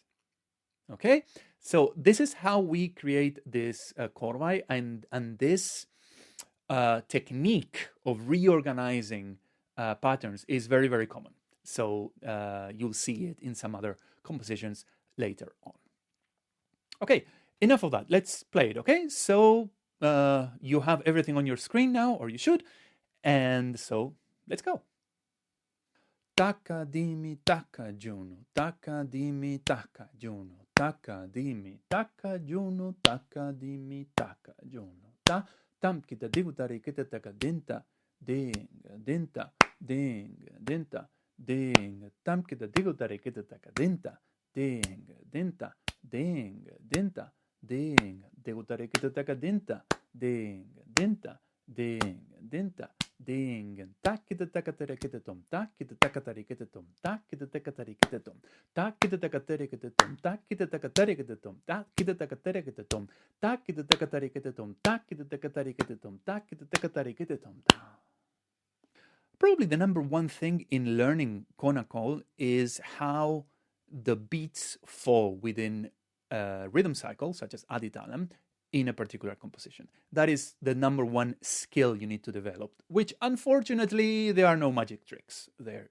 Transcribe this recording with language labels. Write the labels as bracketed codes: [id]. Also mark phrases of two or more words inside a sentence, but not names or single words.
[en] Okay, so this is how we create this Korvai, and this technique of reorganizing patterns is very, very common. So you'll see it in some other compositions later on. Okay, enough of that. Let's play it, okay? So you have everything on your screen now, or you should. And so let's go. Taka dimi taka Juno. Taka dimi taka Juno. Taka dimi taka Juno. Taka dimi taka Juno. Tamkita Digutharikitethaka dinta. Ding dinta. Ding dinta. Ding. Tamkita Digutharikitethaka dinta. Ding dinta. Ding dinta. Ding. Digutharikitethaka dinta. Ding dinta. Ding dinta. Ding. ThaThaKitathakaTharikitaThom. ThaThaKitathakaTharikitaThom. ThaThaKitathakaTharikitaThom. ThaThaKitathakaTharikitaThom. ThaThaKitathakaTharikitaThom. ThaThaKitathakaTharikitaThom. ThaThaKitathakaTharikitaThom. ThaThaKitathakaTharikitaThom. ThaThaKitathakaTharikitaThom. Probably the number one thing in learning Konnakol is how the beats fall within a rhythm cycle, such as adi talam, in a particular composition. That is the number one skill you need to develop, which unfortunately there are no magic tricks there.